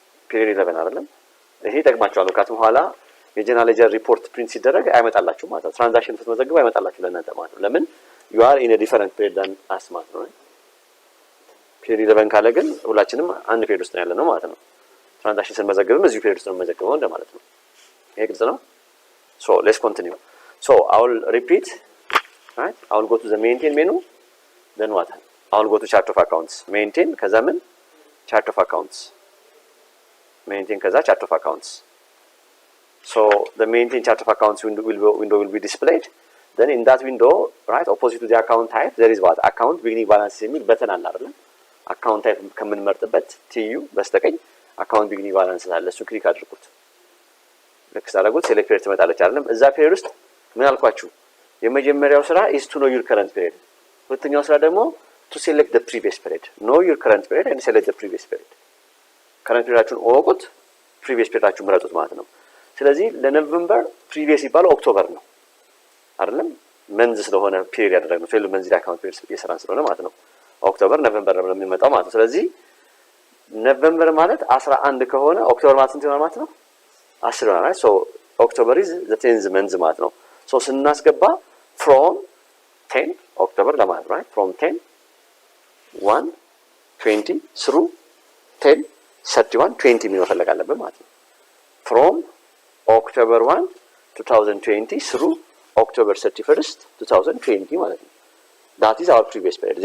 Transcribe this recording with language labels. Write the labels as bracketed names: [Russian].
[Amharic] ፔሪድ 11 አይደለም። ይሄ ይጠቅማችኋል። ካቱም በኋላ የጀነራል ሌጀር ሪፖርት ፕሪንት ሲደረግ አይመጣላችሁ ማለት ነው። ትራንዛክሽን ስትመዘግቡ አይመጣላችሁ ለእናንተ ማለት ነው። ለምን? [English] you are in a different period than us [Amharic] ማለት ነው። ፔሪድ 11 ካለ ግን ሁላችንም አንድ ፔሪድ ውስጥ ነው ያለነው ማለት ነው። ትራንዛክሽን ስንመዘግብም እዚሁ ፔሪድ ውስጥ ነው የምንመዘግበው እንደማለት ነው። ይሄ ግልጽ ነው። [English] So let's continue. So I will repeat right? I will go to the maintain menu, then what? I will go to chart of accounts. Maintain [Amharic] ከዛ ምን [English] chart of accounts. Maintain ከዛ chart of accounts. So the maintain chart of accounts window will be displayed. Then in that window, right, opposite to the account type, there is what? [Amharic] Account beginning balance የሚል በተን አለ አይደል? account type ከምንመርጥበት TU በስተቀኝ account beginning balance አለ። እሱ ክሊክ አድርጉት። ልክ ሳደርጉት ሴሌክት ፔሪድ ትመጣለች አይደለም? እዛ ፔሪድ ውስጥ ምን አልኳችሁ? የመጀመሪያው ስራ [English] is to know your current period. [Amharic] ሁለተኛው ስራ ደግሞ [English] to select the previous period. Know your current period and select the previous period. [Amharic] current periodአችሁን እወቁት፣ previous periodአችሁን ምረጡት ማለት ነው። ስለዚህ ለኖቬምበር previous ይባለው ኦክቶበር ነው አይደለም? መንዝ ስለሆነ ፔሪድ ያደረግነው ፌል መንዝ አካውንት ፔሪድ እየሰራን ስለሆነ ማለት ነው። ኦክቶበር ኖቬምበር ነው የሚመጣው ማለት ነው። ስለዚህ ኖቬምበር ማለት 11 ከሆነ ኦክቶበር ማለት ስንት ማለት ነው? 10 ነው። ሶ ኦክቶበር [English] is the 10th month [Amharic] ማለት ነው። ሶ ስናስገባ [English] from 10 ኦክቶበር ለማለት right from 10 1 20 through 10 31 20 [Amharic] የሚለው ፈለግ አለብን ማለት ነው። [English] from October 1 2020 through October 31st 2020 ማለት ነው። that is our previous period.